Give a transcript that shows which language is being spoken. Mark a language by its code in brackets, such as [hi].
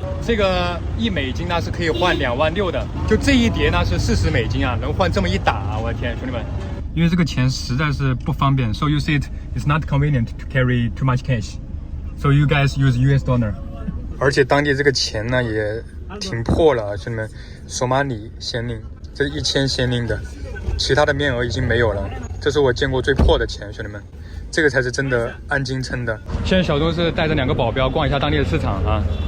[zh] 这个$1呢是可以换$26,000的，就这一叠呢是$40啊，能换这么一打啊！我的天，兄弟们，因为这个钱实在是不方便 [en] ，so you see it's not convenient to carry too much cash, so you guys use US dollar. [zh] 而且当地这个钱呢也挺破了啊，兄弟们，索马里先令，这是1000先令的，其他的面额已经没有了，这是我见过最破的钱，兄弟们。这个才是真的按斤称的。现在小东是带着2个保镖逛一下当地的市场啊。